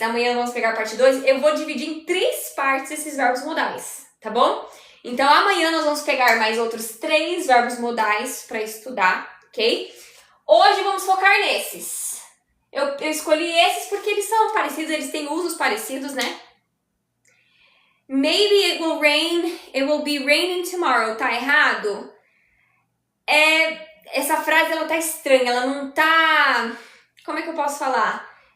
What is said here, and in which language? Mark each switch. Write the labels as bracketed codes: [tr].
[pt] Amanhã vamos pegar a parte 2. Eu vou dividir em 3 partes esses verbos modais, tá bom? Então, amanhã nós vamos pegar mais outros 3 verbos modais para estudar, ok? Hoje vamos focar nesses. Eu escolhi esses porque eles são parecidos, eles têm usos parecidos, né? [en] Maybe it will rain, it will be raining tomorrow. [pt] Tá errado? Essa frase, ela tá estranha, ela não tá... Como é que eu posso falar?